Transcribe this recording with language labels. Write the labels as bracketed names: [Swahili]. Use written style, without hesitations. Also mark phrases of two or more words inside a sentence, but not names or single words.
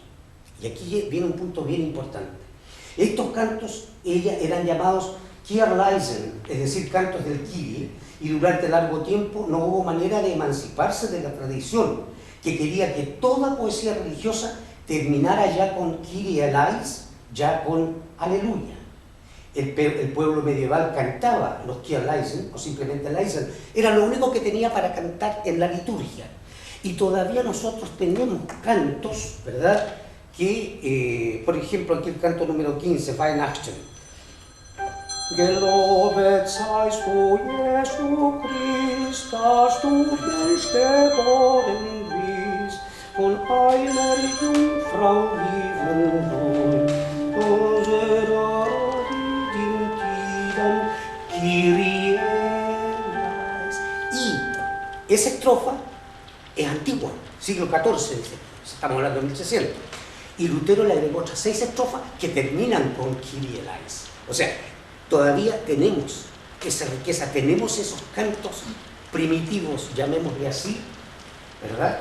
[Spanish] Y aquí viene un punto bien importante. Estos cantos eran llamados Kirleisen, es decir, cantos del Kyrie, y durante largo tiempo no hubo manera de emanciparse de la tradición, que quería que toda poesía religiosa terminara ya con [Greek] Κύριε ἐλέησον, [Spanish] ya con Aleluya. El pueblo medieval cantaba los Kirleisen, o simplemente Leisen, era lo único que tenía para cantar en la liturgia. Y todavía nosotros tenemos cantos, ¿verdad?, que, por ejemplo, aquí el canto número 15, Weihnachten. [German] Gelobet seist du, Jesu Christ, dass du Mensch geboren bist, von einer Jungfrau lieben Kyrie. [Spanish] Y esa estrofa es antigua, siglo XIV, estamos hablando de 1600. Y Lutero le agregó otras 6 estrofas que terminan con [Greek] Κύριε ἐλέησον. [Spanish] O sea, todavía tenemos esa riqueza, tenemos esos cantos primitivos, llamémosle así, ¿verdad?